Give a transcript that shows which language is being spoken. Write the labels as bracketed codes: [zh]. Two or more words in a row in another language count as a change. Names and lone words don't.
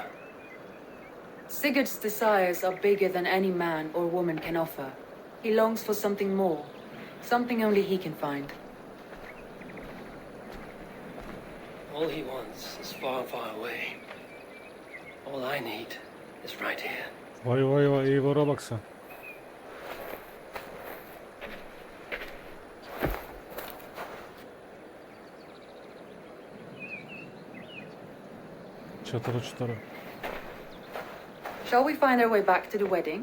[en] Sigurd's desires are bigger than any man or woman can offer. He longs for something more, something only he can find. All he wants is far, far away. All I need is right here. [tr] Vay vay vay, Eivor'a bak sen. Çatara çutara. [en] Shall we find our way back to the wedding?